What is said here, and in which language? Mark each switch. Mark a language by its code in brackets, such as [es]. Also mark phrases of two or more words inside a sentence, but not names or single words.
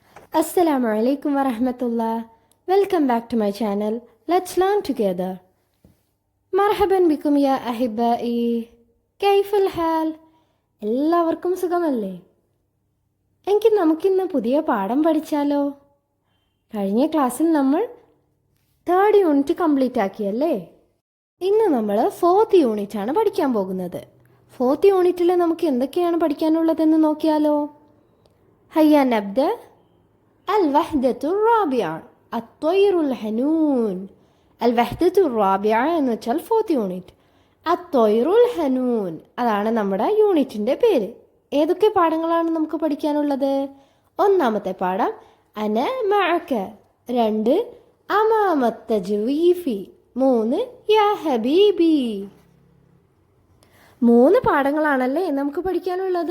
[ar] السلام عليكم ورحمة الله. [en] Welcome back to my channel. Let's learn together. [ar] مرحبا بكم يا أحبائي. كيف الحال? [ml] എല്ലാവർക്കും സുഖമല്ലേ? എങ്കിൽ നമുക്കിന്ന് പുതിയ പാഠം പഠിച്ചാലോ? കഴിഞ്ഞ ക്ലാസ്സിൽ നമ്മൾ 3rd യൂണിറ്റ് കംപ്ലീറ്റ് ആക്കിയല്ലേ? ഇന്ന് നമ്മൾ 4th യൂണിറ്റ് ആണ് പഠിക്കാൻ പോകുന്നത്. 4th യൂണിറ്റിൽ നമുക്ക് എന്തൊക്കെയാണ് പഠിക്കാനുള്ളതെന്ന് നോക്കിയാലോ? [ar] هيا نبدأ. الوحدة الرابعة الطير الحنون. الوحدة الرابعة [ml] എന്ന് വെച്ചാൽ 4th യൂണിറ്റ്. [ar] الطير الحنون [ml] അതാണ് നമ്മുടെ യൂണിറ്റിന്റെ പേര്. ഏതൊക്കെ പാഠങ്ങളാണ് നമുക്ക് പഠിക്കാനുള്ളത്? ഒന്നാമത്തെ പാഠം അന മഅക, 2 അമാമ തജ്വീഫി, 3 യാ ഹബീബി. 3 പാഠങ്ങളാണല്ലേ നമുക്ക് പഠിക്കാനുള്ളത്.